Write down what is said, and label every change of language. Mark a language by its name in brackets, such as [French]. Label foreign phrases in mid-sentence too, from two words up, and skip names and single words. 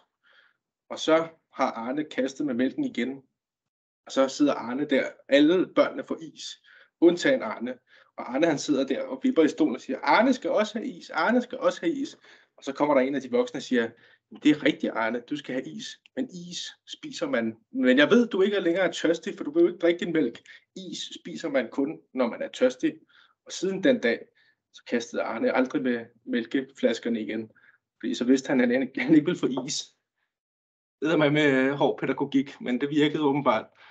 [Danish] Og så har Arne kastet med mælken igen. Og så sidder Arne der. Alle børnene får is, undtagen Arne. Og Arne, han sidder der og vipper i stolen og siger, Arne skal også have is, Arne skal også have is. Og så kommer der en af de voksne og siger, det er rigtigt, Arne, du skal have is. Men is spiser man. Men jeg ved, du ikke er længere tørstig, for du vil jo ikke drikke din mælk. Is spiser man kun, når man er tørstig. Og siden den dag, så kastede Arne aldrig med mælkeflaskerne igen. Fordi så vidste han, at han ikke ville få is. Det er man med hård pædagogik, men det virkede åbenbart.